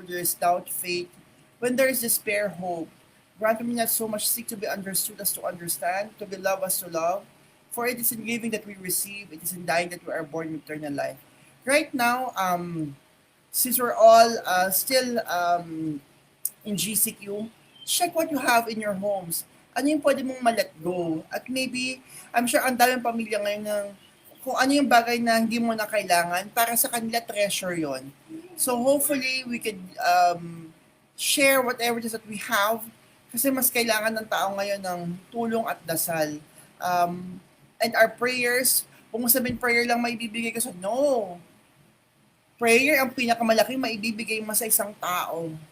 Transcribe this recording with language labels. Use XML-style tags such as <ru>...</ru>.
<en>Where there is doubt, faith. When there is despair, hope. Grant me not so much seek to be understood as to understand, to be loved as to love. For it is in giving that we receive, it is in dying that we are born with eternal life. Right now, since we're all still in GCQ, check what you have in your homes.</en> <tl>Ano yung pwede mong ma-let go? At maybe,</tl> <en>I'm sure</en> <tl>ang daming pamilya ngayon ng kung ano yung bagay na hindi mo na kailangan, para sa kanila treasure yon.</tl> <en>So hopefully, we could share whatever it is that we have</en> <tl>kasi mas kailangan ng tao ngayon ng tulong at dasal.</tl> <en>Um,</en> <tl>and our prayers, kung sabihin prayer lang may bibigay ko sa, no. Prayer ang pinakamalaki maibibigay mo sa isang tao.</tl>